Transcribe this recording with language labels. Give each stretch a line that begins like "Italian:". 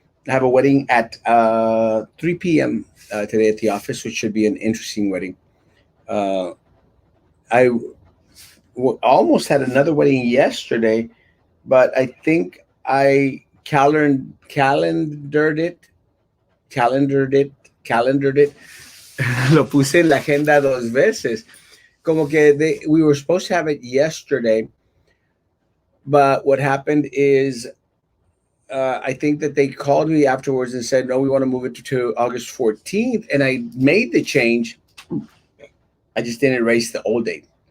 English: I have a wedding at 3 p.m. Today at the office, which should be an interesting wedding. Uh, I almost had another wedding yesterday, but I think I calendared it, calendared it, calendared it.
Spanish: Lo puse en la agenda dos veces. Como que
English: we were supposed to have it yesterday, but what happened is I think that they called me afterwards and said, no, we want to move it to August 14th. And I made the change. I just didn't erase the old date.